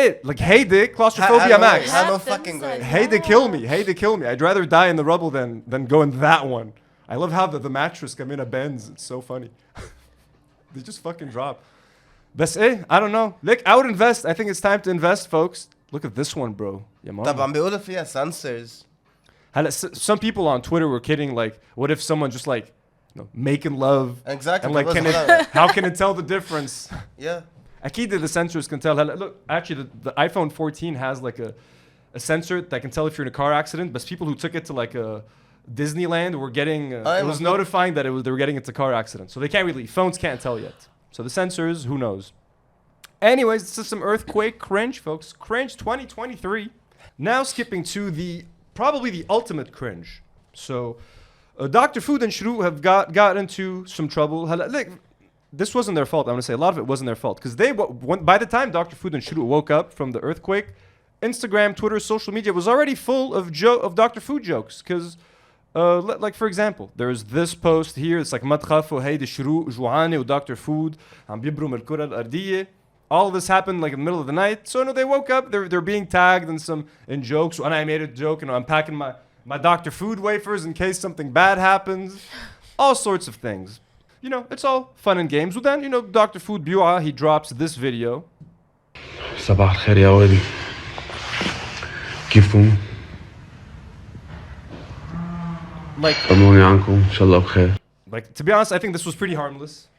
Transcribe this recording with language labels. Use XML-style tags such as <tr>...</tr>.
<en>Like</en> <ar>هيدي</ar> <en>claustrophobia max. No fucking way. Heyday kill me. I'd rather die in the rubble than go in that one. I love how the mattress Kamina bends. It's so funny. They just fucking drop. But I don't know. Look, I would invest. I think it's time to invest, folks. Look at this one, bro.</en> <ar>طب عم بيقولوا فيها sensors.</ar> <en>Some people on Twitter were kidding, like, what if someone just like, making love? Exactly. And like, how can it tell the difference? Yeah.</en> <ar>أكيد</ar> <en>the sensors can tell. Look, actually, the iPhone 14 has like a sensor that can tell if you're in a car accident. But people who took it to like a Disneyland were getting, it was notifying that they were getting into a car accident. So they can't really, phones can't tell yet. So the sensors, who knows? Anyways, this is some earthquake cringe, folks. Cringe 2023. Now skipping to probably the ultimate cringe. So Dr. Food and Shrouq have got into some trouble. This wasn't their fault. I'm gonna say a lot of it wasn't their fault because by the time Dr. Food and Shrouq woke up from the earthquake, Instagram, Twitter, social media was already full of Dr. Food jokes. Because like for example, there's this post here. It's like</en> <ar>ما تخافوا هيدي شروق جوعانة و Dr. Food عم بيبرم الكرة الأرضية.</ar> <en>All of this happened like in the middle of the night. So they woke up. They're being tagged in jokes. And I made a joke. I'm packing my Dr. Food wafers in case something bad happens. All sorts of things. It's all fun and games. Well then, Dr. Food Bua, he drops this video.</en> <ar>صباح الخير يا ولدي. كيفكم؟ طمنوني عنكم إن شاء الله بخير.</ar> <en>Like, to be honest, I think this was pretty harmless.</en>